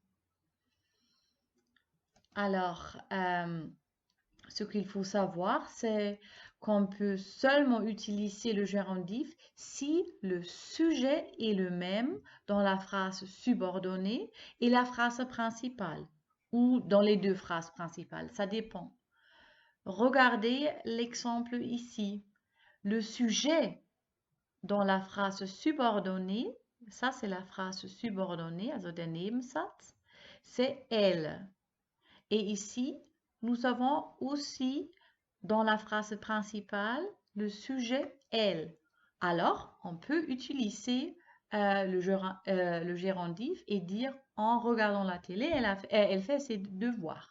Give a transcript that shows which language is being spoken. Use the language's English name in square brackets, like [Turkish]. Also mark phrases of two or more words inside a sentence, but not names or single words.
[French] Alors, ce qu'il faut savoir, c'est qu'on peut seulement utiliser le gérondif si le sujet est le même dans la phrase subordonnée et la phrase principale, ou dans les 2 phrases principales, ça dépend. Regardez l'exemple ici. Le sujet dans la phrase subordonnée, ça c'est la phrase subordonnée, [German] also der Nebensatz, [French] c'est elle. Et ici, nous avons aussi dans la phrase principale le sujet elle. Alors, on peut utiliser le gérondif et dire en regardant la télé, elle fait ses devoirs.